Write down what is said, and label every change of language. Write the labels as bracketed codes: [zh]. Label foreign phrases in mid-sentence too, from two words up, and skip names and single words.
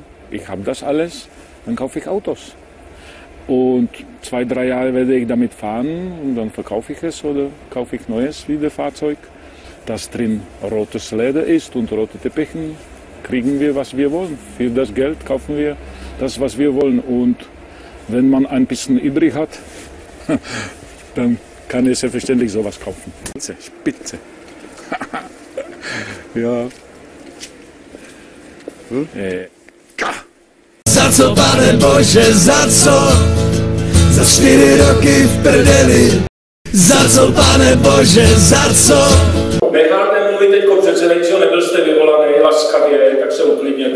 [de] Ich habe das alles, dann kaufe ich Autos. Und 2-3 Jahre werde ich damit fahren und dann verkaufe ich es oder kaufe ich neues wieder Fahrzeug, das drin rotes Leder ist und rote Teppichen. Kriegen wir, was wir wollen. Für das Geld kaufen wir das, was wir wollen. Und wenn man ein bisschen übrig hat, dann kann ich selbstverständlich sowas kaufen. Spitze. Ja. [cs] Za co, pane Bože, za co? Za 4 roky v prdeli. Za co, pane Bože, za co? Necháte mluvit teďko před předsedajícího, nebyl jste vyvolaný laskavě, tak se uklidněte.